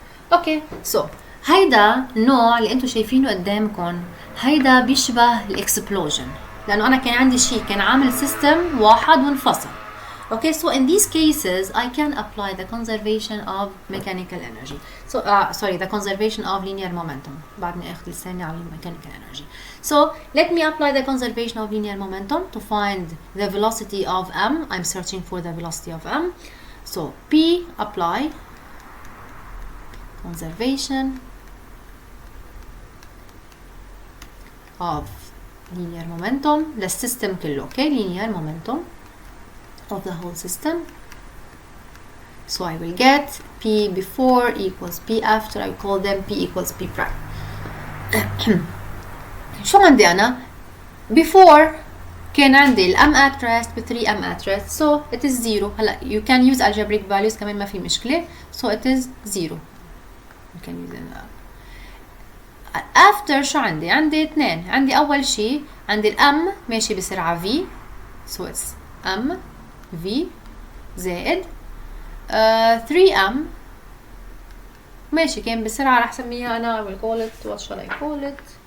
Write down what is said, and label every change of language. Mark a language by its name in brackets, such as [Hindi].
[English] Okay, so [Arabic] هيدا النوع اللي انتو شايفينه قدامكم هيدا بيشبه الاكسبلوجن لانه انا كان عندي شيء كان عامل سيستم واحد وانفصل. [English] Okay, so in these cases I can apply the conservation of mechanical energy. So the conservation of linear momentum. [Arabic] بعدني اخذ لساني على mechanical energy. [English] So let me apply the conservation of linear momentum to find the velocity of m. I'm searching for the velocity of m. So P apply conservation of linear momentum [Arabic] للسيستم كله. [English] Okay, linear momentum of the whole system. So I will get P before equals P after. I call them P equals P prime. [Arabic] شو عندي أنا؟ [English] Before [Arabic] كان عندي ال [English] m at rest ب 3m at rest, so it is 0. [Arabic] هلا [English] you can use algebraic values [Arabic] كمان ما في مشكلة, [English] so it is 0. You can use it. [Arabic] After شو عندي؟ عندي اثنين. عندي أول شيء عندي ال m ماشي بسرعة v, [English] so it's m v [Arabic] زائد 3m ماشي كان بسرعة رح سميها أنا. [English] I will call it, what shall I call it?